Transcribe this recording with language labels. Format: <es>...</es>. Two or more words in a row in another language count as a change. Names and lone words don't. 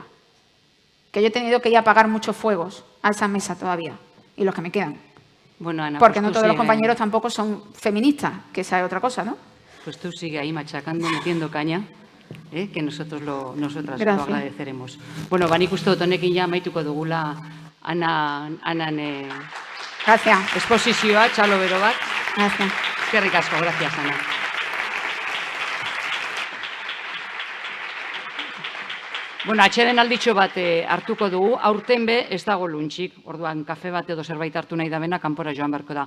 <es>Que yo he tenido que ir a apagar muchos fuegos a esa mesa todavía, y los que me quedan. Bueno, Ana, porque pues no todos los compañeros tampoco son feministas, que esa es otra cosa, ¿no? Pues tú sigue ahí machacando, metiendo caña, que nosotras lo agradeceremos.</es> <eu>Bueno, banik uste dut honekin ja amaituko dugula Anan</eu> <es>Gracias.</es> <eu>exposizioa, txalo bero bat.</eu> <es>Gracias.</es> <eu>Eskerrik asko, gracias, Ana. Bueno, atxeden alditxo bat hartuko dugu, aurten be ez dago luntxik, orduan kafe bat edo zerbait hartu nahi da bena, kanpora joan beharko da.</eu>